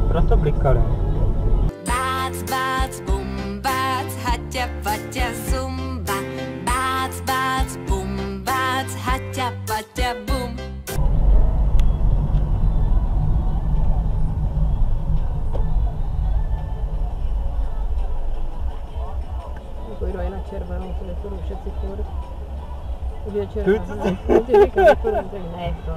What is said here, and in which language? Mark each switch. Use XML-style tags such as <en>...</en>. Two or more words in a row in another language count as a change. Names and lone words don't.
<cs>to blikali. Bác, bác, bum, bác, haťa, paťa, zumba. Bác, bác, bum, bác, haťa, paťa, bum. Půjdu i na Červenou, to nepůjdu všetci furt. Už je Červená. Ty říkám, ne, to.</cs>